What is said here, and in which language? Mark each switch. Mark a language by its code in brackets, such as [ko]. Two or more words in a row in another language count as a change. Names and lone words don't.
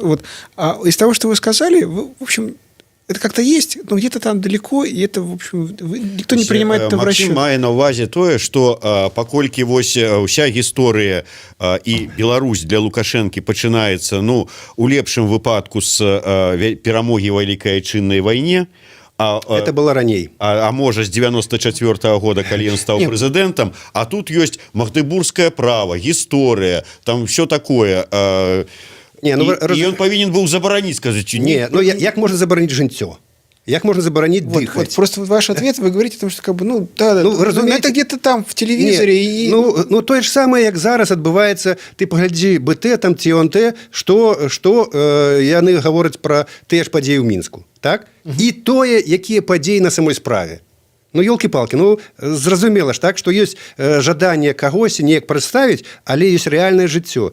[ru] А из того, что вы сказали, в общем, это как-то есть, но где-то там далеко, и это, в общем, никто не принимает это в расчет. [be] Максим мае на увазе тое, што паколькі вось уся гісторыя і Беларусь для Лукашэнкі пачынаецца, ну, у лепшым выпадку з перамогі ў Вялікай Айчыннай вайне, [ru] это было раней. [be] А можа, з 94-го года, калі ён стаў прэзідэнтам, а тут ёсць магдыбургскае права, гісторыя, [ru] там все такое. [be] І ён павінен быў забараніць, скажыць. Не, ну як можна забараніць жыццё? [ru] Як можно заборонить дыхать? Вот просто ваш ответ, вы говорите о том, что как бы, ну, да, ну, это где-то там в телевизоре. И... Ну, то же самое, [be] як зараз адбываецца, ты паглядзі БТ, там ці ОНТ, што яны гавораць пра тыя ж падзеі ў Мінску, так? І тое, якія падзеі на самой справе. Ну, ёлкі-палкі, ну, зразумела ж, так, што ёсць жаданне кагось неяк прадставіць, але ёсць рэальнае жыццё.